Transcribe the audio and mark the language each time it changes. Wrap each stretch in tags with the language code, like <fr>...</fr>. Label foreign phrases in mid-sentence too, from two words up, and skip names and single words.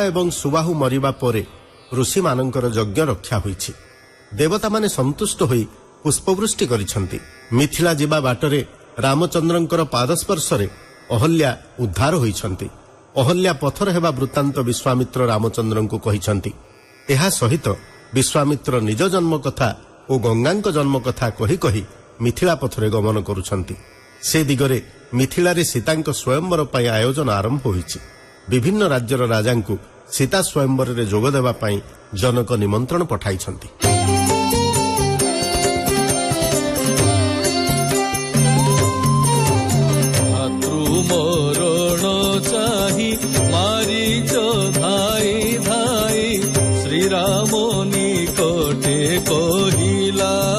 <or>ଏବଂ ସୁବାହୁ ମରିବା ପରେ ଋଷି ମାନଙ୍କର ଯଜ୍ଞ ରକ୍ଷା ହୋଇଛି। ଦେବତା ମାନେ ସନ୍ତୁଷ୍ଟ ହୋଇ ପୁଷ୍ପବୃଷ୍ଟି କରିଛନ୍ତି। ମିଥିଳା ଯିବା ବାଟରେ ରାମଚନ୍ଦ୍ରଙ୍କର ପାଦସ୍ପର୍ଶରେ ଅହଲ୍ୟା ଉଦ୍ଧାର ହୋଇଛନ୍ତି। ଅହଲ୍ୟା ପଥର ହେବା ବୃତ୍ତାନ୍ତ ବିଶ୍ୱାମିତ୍ର ରାମଚନ୍ଦ୍ରଙ୍କୁ କହିଛନ୍ତି। ଏହା ସହିତ ବିଶ୍ୱାମିତ୍ର ନିଜ ଜନ୍ମ କଥା ଓ ଗଙ୍ଗାଙ୍କ ଜନ୍ମ କଥା କହି କହି ମିଥିଳା ପଥରେ ଗମନ କରୁଛନ୍ତି। ସେ ଦିଗରେ ମିଥିଳାରେ ସୀତାଙ୍କ ସ୍ୱୟମ୍ବର ପାଇଁ ଆୟୋଜନ ଆରମ୍ଭ ହୋଇଛି। ବିଭିନ୍ନ ରାଜ୍ୟର ରାଜାଙ୍କୁ ସୀତା ସ୍ୱୟମ୍ବର ରେ ଯୋଗ ଦେବା ପାଇଁ ଜନକ ନିମନ୍ତ୍ରଣ ପଠାଇଛନ୍ତି। ମରଣ ଚାହିଁ ମାରୀଚ ଧାଇଁ ଧାଇଁ ଶ୍ରୀ ରାମ ନିକଟେ କହିଲା</or>